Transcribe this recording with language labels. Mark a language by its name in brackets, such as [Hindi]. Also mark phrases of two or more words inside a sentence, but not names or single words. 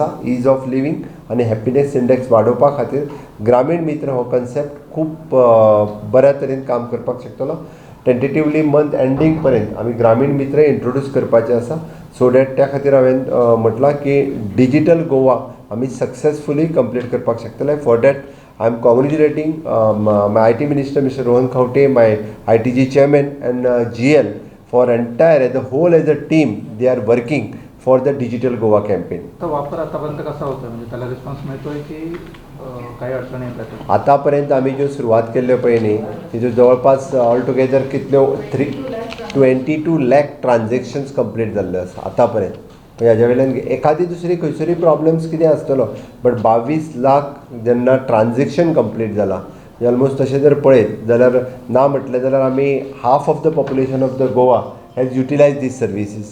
[English] ease of living [Konkani] आनी [English] happiness index [Konkani] वाडोवपा खातीर ग्रामीण मित्र हो कन्सेप्ट खूब बऱ्या तरेन काम करपाक शकतलो. [English] tentatively month ending [Konkani] पर्यंत आमी ग्रामीण मित्र इंट्रोड्यूस करपाचे आसा. [English] so that [Konkani] त्या खातीर हांवें म्हटलां की डिजिटल गोवा आमी सक्सेसफुली कंप्लीट करपाक शकतले. [English] for that I am congratulating my IT Minister Mr. Rohan Khawte, my ITG Chairman and GL for entire as a whole as a team they are working for the Digital Goa campaign. [Marathi] तो वापर आतापर्यंत कसा होता म्हणजे त्याला रिस्पॉन्स मिळतोय की काही अडचणी येतात? [Konkani] आतापर्यंत आम्ही ज्यो सुरवात केल्ल्यो पळय न्ही तिच्यो जवळपास [English] all together [Konkani] कितल्यो 22 lakh ट्रान्झॅक्शन्स कंप्लीट जाल्ल्यो आसा आतापर्यंत. हाज्या वयल्यान एखादी दुसरी खंयसरी प्रॉब्लम्स कितें आसतलो बट 22 लाख जेन्ना ट्रान्झॅक्शन कंप्लीट जाला ऑलमोस्ट तशें जर पळयत जाल्यार ना म्हटलें जाल्यार आमी [English] half of the population of the Goa has utilise this services.